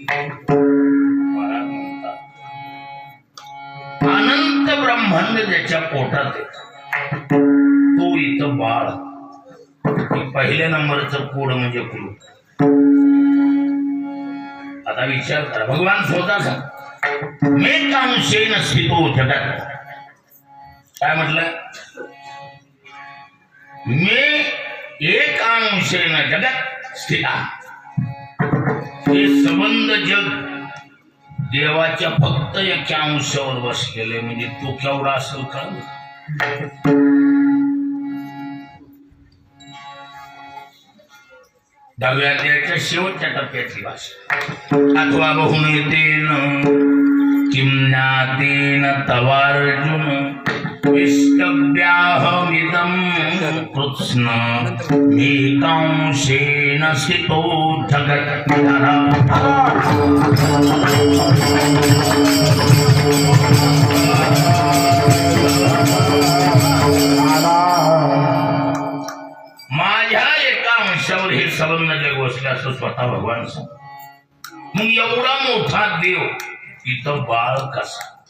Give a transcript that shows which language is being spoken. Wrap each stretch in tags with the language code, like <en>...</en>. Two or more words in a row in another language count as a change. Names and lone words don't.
<mr>अनंत ब्रह्मांड ज्याच्या पोटात आहे तो इथं बाळ. पहिल्या नंबरचं कोड म्हणजे कुलूप. आता विचार करा, भगवान स्वतः सांग</mr> <sa>मे कांशेन स्थितो जगत.</sa> <mr>काय म्हटलं?</mr> <sa>मे एकांशेन जगत स्थिता.</sa> <mr>हे संबंध जग देवाच्या फक्त एका अंशावर बसलेले. म्हणजे तो केवढा असेल का? दहाव्या अध्यायाच्या शेवटच्या टप्प्यातली भाषा.</mr> <sa>अथवा बहुनेतेन किं ज्ञातेन तवार्जुन विष्टव्याहमिदं कृत्स्न मेकांशेन स्थितो जगत्तरः.</sa> <mr>माझ्या एका अंशावर हे संबंध जग बसले असं स्वतः भगवान सांग. मग एवढा मोठा देव इथं बाळ कसा?</mr>